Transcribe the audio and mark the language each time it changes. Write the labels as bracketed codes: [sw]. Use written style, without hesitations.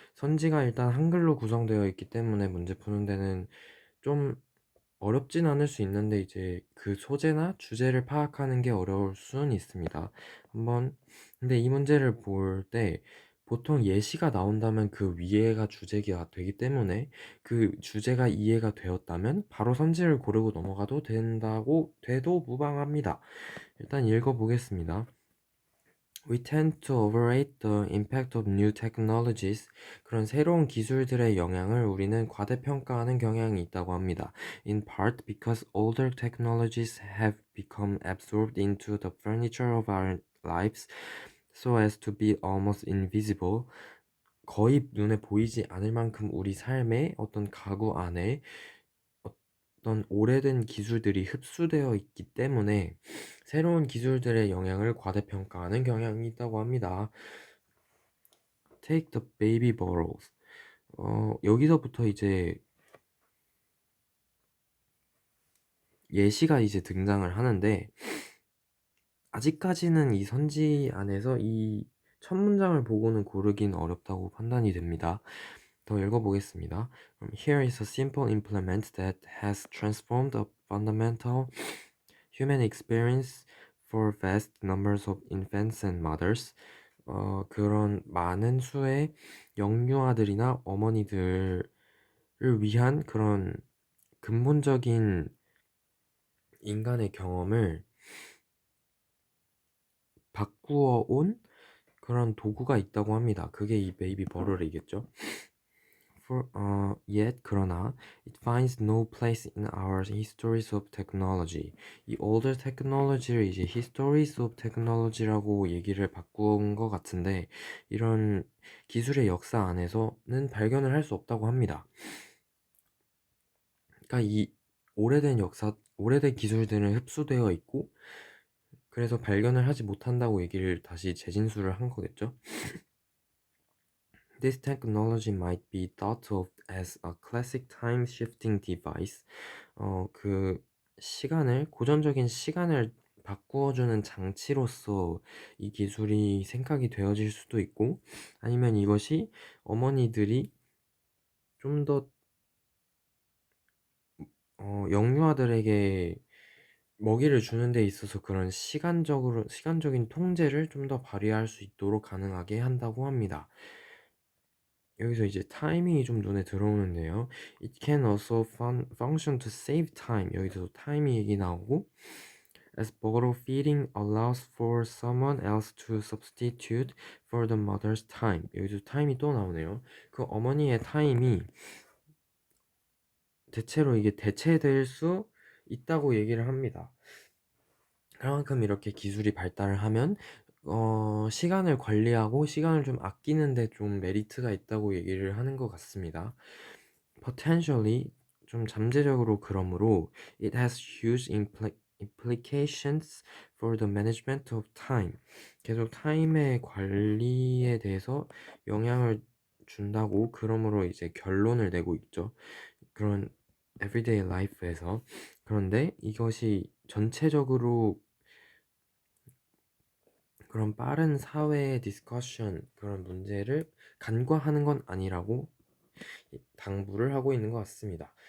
[ko] 선지가 일단 한글로 구성되어 있기 때문에 문제 푸는 데는 좀 어렵진 않을 수 있는데 이제 그 소재나 주제를 파악하는 게 어려울 수는 있습니다. 근데 이 문제를 볼 때 보통 예시가 나온다면 그 위에가 주제가 되기 때문에 그 주제가 이해가 되었다면 바로 선지를 고르고 넘어가도 돼도 무방합니다. 일단 읽어보겠습니다. [en] We tend to overrate the impact of new technologies. [ko] 그런 새로운 기술들의 영향을 우리는 과대평가하는 경향이 있다고 합니다. [en] In part because older technologies have become absorbed into the furniture of our lives so as to be almost invisible. [ko] 거의 눈에 보이지 않을 만큼 우리 삶의 어떤 가구 안에 어떤 오래된 기술들이 흡수되어 있기 때문에 새로운 기술들의 영향을 과대평가하는 경향이 있다고 합니다. [en] Take the baby bottles. [ko] 여기서부터 이제 예시가 이제 등장을 하는데 아직까지는 이 선지 안에서 이 첫 문장을 보고는 고르긴 어렵다고 판단이 됩니다. 더 읽어보겠습니다. [en] Here is a simple implement that has transformed a fundamental human experience for vast numbers of infants and mothers. [ko] 그런 많은 수의 영유아들이나 어머니들을 위한 그런 근본적인 인간의 경험을 바꾸어 온 그런 도구가 있다고 합니다. 그게 이 베이비 버럴이겠죠. [en] Yet [ko] 그러나 [en] it finds no place in our histories of technology. [ko] 이 [en] older technology [ko] 를 이제 [en] histories of technology [ko] 라고 얘기를 바꾼 것 같은데 이런 기술의 역사 안에서는 발견을 할 수 없다고 합니다. 그러니까 이 오래된 기술들은 흡수되어 있고 그래서 발견을 하지 못한다고 얘기를 다시 재진술을 한 거겠죠. [en] This technology might be thought of as a classic time-shifting device. [ko] 그 고전적인 시간을 바꾸어주는 장치로서 이 기술이 생각이 되어질 수도 있고, 아니면 이것이 어머니들이 좀 더 영유아들에게 먹이를 주는 데 있어서 그런 시간적인 통제를 좀 더 발휘할 수 있도록 가능하게 한다고 합니다. 여기서 이제 타이밍이 좀 눈에 들어오는데요. [en] It can also function to save time. [ko] 여기서 타이밍 얘기 나오고 [en] as bottle feeding allows for someone else to substitute for the mother's time. [ko] 여기서 타임이 또 나오네요. 그 어머니의 타임이 대체로 이게 대체될 수 있다고 얘기를 합니다. 그만큼 이렇게 기술이 발달을 하면 시간을 관리하고 시간을 좀 아끼는데 좀 메리트가 있다고 얘기를 하는 것 같습니다. [en] Potentially [ko] 좀 잠재적으로 그러므로 [en] it has huge implications for the management of time. [ko] 계속 타임의 관리에 대해서 영향을 준다고 그러므로 이제 결론을 내고 있죠. 그런 [en] everyday life [ko] 에서. 그런데 이것이 전체적으로 그런 빠른 사회의 디스커션 그런 문제를 간과하는 건 아니라고 당부를 하고 있는 것 같습니다.